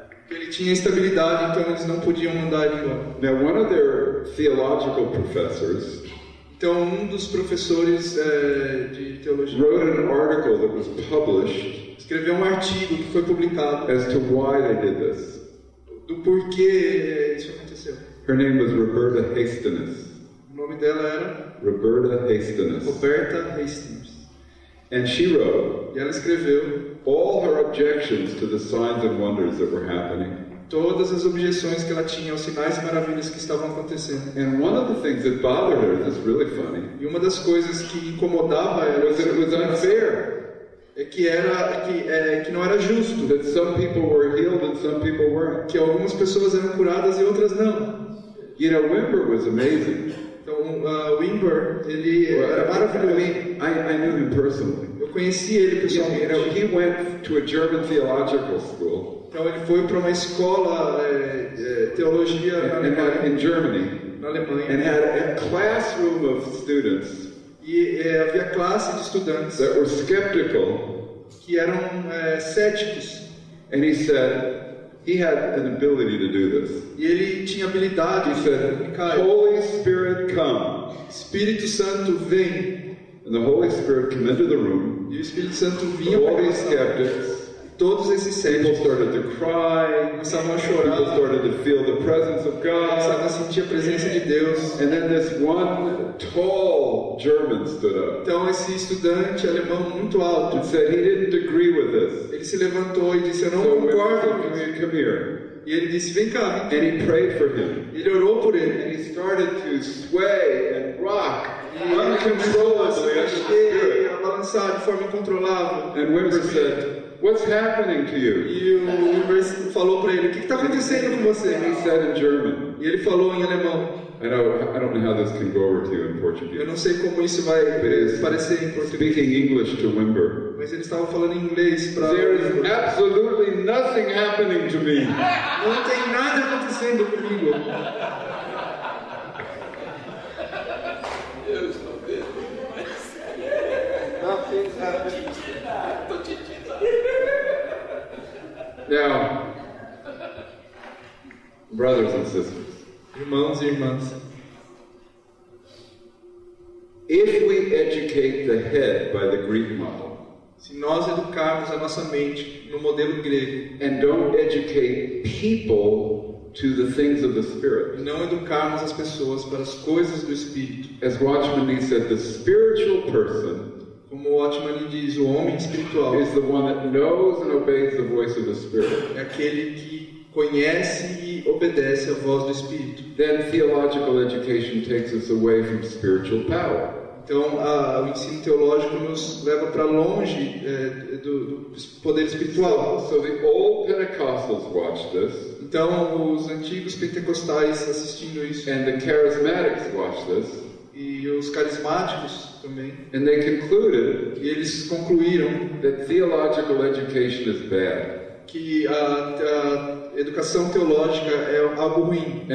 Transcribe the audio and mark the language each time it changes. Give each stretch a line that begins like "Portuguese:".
Portuguese: Ele tinha estabilidade, então eles não podiam mandar ele embora.
English: Now, one of their theological professors,
Portuguese: então dos professores de teologia,
English: wrote an article that was published,
Portuguese: escreveu artigo que foi publicado
English: as to why they did this.
Portuguese: Do porquê isso aconteceu.
English: Her name was Roberta Hastings.
Portuguese: O nome dela era Roberta Hastings. Roberta Hastings.
English: And she wrote,
Portuguese: e ela escreveu,
English: all her objections to the signs and wonders that were happening.
Portuguese: Todas as objeções que ela tinha aos sinais e maravilhas que estavam acontecendo.
English: And one of the things that bothered her, that's really funny,
Portuguese: e uma das coisas que incomodava ela
English: was that it was unfair.
Portuguese: Que não era justo.
English: That some people were healed and some people weren't.
Portuguese: Que algumas pessoas eram curadas e outras não.
English: You know, Wimber was amazing.
Portuguese: Então, Wimber, ele era maravilhoso.
English: I knew him personally.
Portuguese: Eu conheci ele pessoalmente.
English: You know, he went to a German theological school.
Portuguese: Então ele foi para uma escola teologia
English: in Germany.
Portuguese: Na Alemanha.
English: And had a classroom of students.
Portuguese: E havia classe de estudantes.
English: That were skeptical.
Portuguese: Que eram céticos.
English: And he said he had an ability to do this.
Portuguese: E ele tinha habilidade de comunicar.
English: Holy Spirit, come.
Portuguese: Espírito Santo vem.
English: And the Holy Spirit came into the room.
Portuguese: E o Espírito Santo vinha para
English: all these skeptics.
Portuguese: Todos esses céticos
English: started to cry.
Portuguese: Começavam a chorar.
English: People started to feel the presence of God.
Portuguese: Começavam a sentir a presença de Deus.
English: And then this one tall German stood up.
Portuguese: Então esse estudante alemão muito alto.
English: And said he didn't agree with this.
Portuguese: Ele se levantou e disse, eu não concordo com isso.
English: Come here.
Portuguese: E ele disse, vem cá.
English: And he prayed for him.
Portuguese: Ele orou por ele.
English: And he started to sway and rock uncontrollably under the Spirit.
Portuguese: A balançar de forma incontrolável.
English: And Wimber said, what's happening to you?
Portuguese: E o Wimber falou para ele, o que está acontecendo com você?
English: And he said in German.
Portuguese: E ele falou em alemão.
English: I don't know how this can go over to you in Portuguese.
Portuguese: Eu não sei como isso vai parecer em português.
English: Speaking English to Wimber.
Portuguese: Mas ele estava falando em inglês para.
English: There is absolutely nothing happening to me.
Portuguese: Não tem nada acontecendo comigo.
English: Nothing's happening. Now, brothers and sisters,
Portuguese: irmãos e irmãs,
English: if we educate the head by the Greek model,
Portuguese: se nós educarmos a nossa mente no modelo grego,
English: and don't educate people to the things of the Spirit,
Portuguese: e não educarmos as pessoas para as coisas do Espírito,
English: as Watchman Nee said, the spiritual person,
Portuguese: como o Watchman diz, o homem espiritual
English: is the one that knows and obeys the voice of the Spirit.
Portuguese: É aquele que conhece e obedece a voz do Espírito.
English: Then theological education takes us away from spiritual power.
Portuguese: Então, o ensino teológico nos leva para longe do poder espiritual.
English: So the old Pentecostals watched this.
Portuguese: Então, os antigos pentecostais assistindo isso.
English: And the charismatics watched this.
Portuguese: E os carismáticos também.
English: And they concluded
Portuguese: e eles concluíram
English: that theological education is bad.
Portuguese: Que a educação teológica é algo ruim.